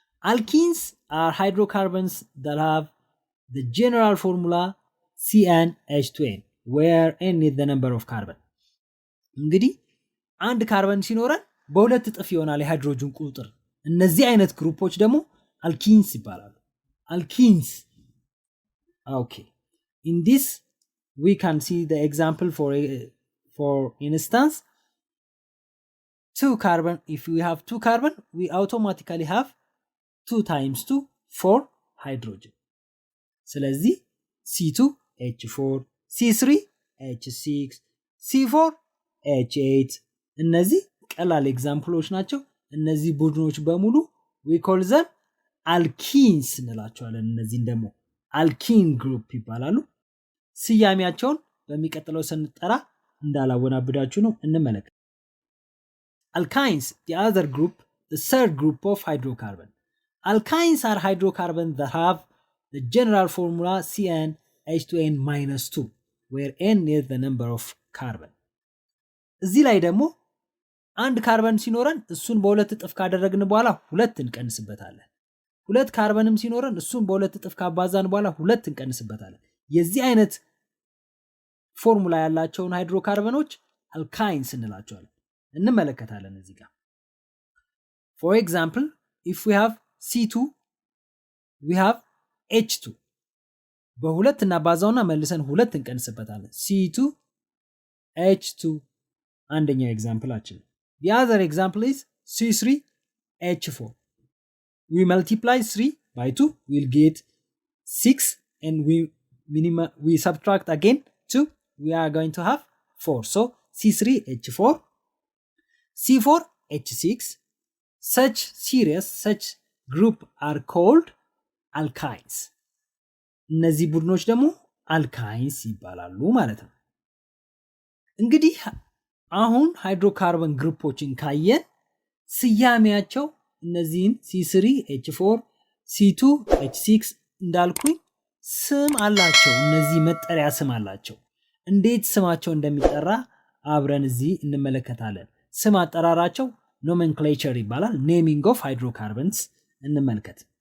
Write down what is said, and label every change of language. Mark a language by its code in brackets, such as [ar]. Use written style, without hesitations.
[en] Alkenes are hydrocarbons that have the general formula CnH2n, where n is the number of carbon. [am] እንግዲህ አንድ ካርበን ሲኖረን በሁለት እጥፍ ይሆናል የሃይድሮጅን ቁጥር። እነዚህ አይነት ግሩፖች ደግሞ አልኪንስ ይባላሉ። Alkynes. [en] Okay. In this we can see the example for instance, two carbon. If we have two carbon, we automatically have 2 times 2 4 hydrogen. [am] ስለዚህ C2H4, C3H6, C4H8 እነዚህ ቀላል ኤግዛምፕሎች ናቸው። እነዚህ ቡድኖች በሙሉ [en] we call them alkenes [am] እንላቸዋለን። እነዚህን ደግሞ alkene group ይባላሉ። ስያሜያቸውን በሚቀጥለው ስንጠራ እንዳላወናብዳችሁ ነው። እንመለከት። [en] Alkynes, the other group, the third group of hydrocarbon. Alkynes are hydrocarbons that have the general formula CnH2n-2, where n is the number of carbon. [am] እዚህ ላይ ደግሞ አንድ ካርበን ሲኖረን እሱን በሁለት እጥፍ ካደረግን በኋላ ሁለት እንቀንስበታለን። ሁለት ካርበንም ሲኖረን እሱን በሁለት እጥፍ ካባዛን በኋላ ሁለት እንቀንስበታለን። የዚህ አይነት ፎርሙላ ያላቸውን ሃይድሮካርበኖች አልካይንስ እንላቸዋለን። እንመለከታለን እዚህ ጋር። [en] For example, if we have C2, we have H2. [am] በሁለት እናባዛውና መልሰን ሁለት እንቀንስበታለን። C2 H2 አንደኛው ኤግዛምፕላችን። [en] The other example is C3H4. We multiply 3 by 2, we'll get 6, and we subtract again 2, we are going to have 4. So C3H4, C4H6, such group are called alkynes. [am] እነዚህ ቡድኖች ደግሞ አልካይንስ ይባላሉ ማለት ነው። እንግዲህ አሁን ሃይድሮካርበን ግሩፖችን ካየን ስያሜያቸው እነዚህን C3H4 C2H6 እንዳልኩኝ ስም አላቸው። እነዚህ መጠሪያ ስም አላቸው። እንዴት ስማቸው እንደሚጠራ አብረን እዚህ እንመለከታለን። ስም አጠራራቸው nomenclature ይባላል። [en] naming of hydrocarbons [am] እንመልከት።